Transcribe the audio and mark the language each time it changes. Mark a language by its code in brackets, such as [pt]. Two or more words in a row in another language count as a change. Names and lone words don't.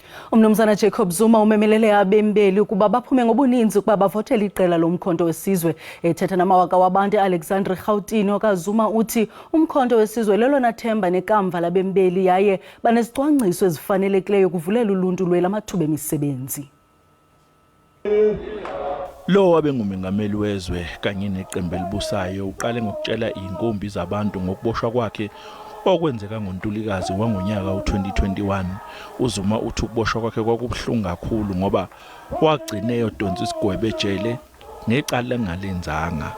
[xh] Umnumzana Jacob Zuma umemelele abembeli ukuba baphume ngobuninzi ukuba bavotele iqela lomkhonto wesizwe. Ethetha namawaka wabantu Alexander Gautini okaZuma uthi umkhonto wesizwe lelona themba nekamva labembeli yaye banezicwangciso ezifanelekileyo kuvulela uluntu lwelamathuba emisebenzi. [zu] Lo wabengumengameli wezwe kanye neqembu elibusayo uqale ngokutshela inkumbi zabantu ngokuboshwa kwakhe okwenzeka ngoNtulikazi wangonyaka u2021. uZuma uthi ukuboshwa kwakhe kwakubuhlungu kakhulu ngoba wagcine eyodonsa isigwebo ejele necala lengalenzanga.